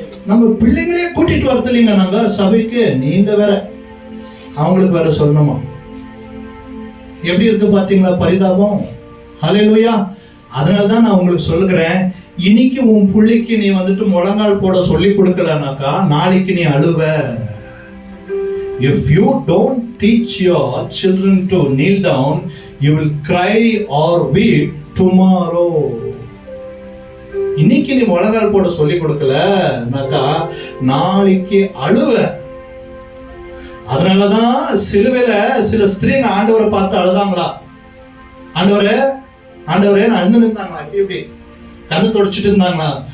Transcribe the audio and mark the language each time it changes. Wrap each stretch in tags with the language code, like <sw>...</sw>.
<ta>நம்ம பிள்ளைங்களே கூட்டிட்டு வரது இல்லைங்க. நாங்க சபைக்கு நீங்க வேற அவங்களுக்கு வேற சொல்லணுமா? எப்படி இருக்கு பாத்தீங்களா பரிதாபம்? ஹல்லேலூயா. அதனாலதான் நான் உங்களுக்கு சொல்லுகிறேன், இன்னைக்கு உன் பிள்ளைக்கு நீ வந்துட்டு முழங்கால் போட சொல்லி கொடுக்கலனாக்கா நாளைக்கு நீ அழுவ.</ta> <en>If you don't teach your children to kneel down, you will cry or weep tomorrow.</en> <ta>இன்னைக்கு நீ முழங்கால் போட சொல்லி கொடுக்கலனாக்கா நாளைக்கு அழுவ. அதனாலதான் சிலுவையில சில ஸ்திரீங்க ஆண்டவரை பார்த்து அழுதாங்களா. ஆண்டவரே ஆண்டவரே நான் அழுந்து நின்றாங்களா, இப்படி இப்படி கண்ணு தொடச்சிட்டு இருந்தாங்களா.</ta>